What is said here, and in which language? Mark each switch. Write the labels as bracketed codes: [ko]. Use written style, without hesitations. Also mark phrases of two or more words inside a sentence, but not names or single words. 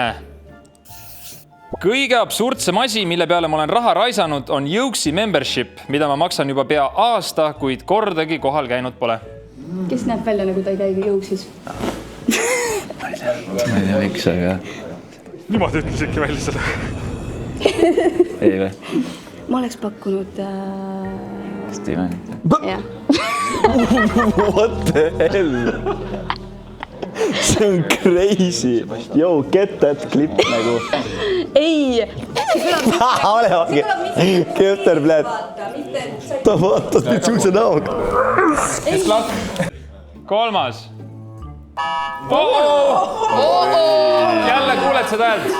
[et] Kõige absurdsem asi, mille peale ma olen raha raisanud, on Jõuksi membership, mida ma maksan juba pea aasta, kuid kordagi kohal käinud pole. Kes näeb välja, nagu ta ei käigi Jõuksis? Ma ei tea, miks, aga... Niimoodi ütles ikka välja selle. Ei või? Ma oleks pakkunud... Stevenit. Jah. [en] What the hell? [et] See on crazy. [en] Yo, get that clip nagu. [et] Ei! Ole vangi. Köfter, bled. Ta vaatas nüüd suuse näoga. Kolmas. Jälle kuuled seda häält?